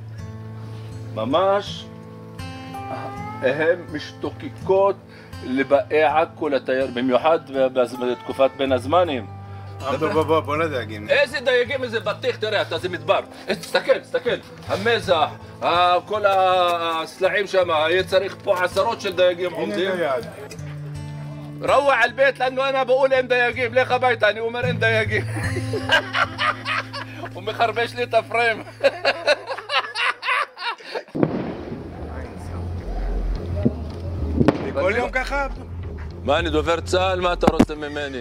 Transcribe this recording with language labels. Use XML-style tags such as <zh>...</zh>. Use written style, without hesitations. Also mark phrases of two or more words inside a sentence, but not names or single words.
<he>ממש, הן משתוקקות לבאי עכו לתייר, במיוחד בתקופת בין הזמנים. בוא לדייגים. איזה דייגים, איזה בטיח, תראה, זה מדבר. תסתכל, המזח, כל הסלעים שם, היה צריך פה עשרות של דייגים עומדים.</he> <ar>روح على البيت لانه انا بقول</ar> <he>אין דייגים, לך הביתה, אני אומר אין דייגים. הוא מחרבש לי את הפריים. כל יום ככה? מה, אני דובר צה"ל? מה אתה רוצה ממני?</he>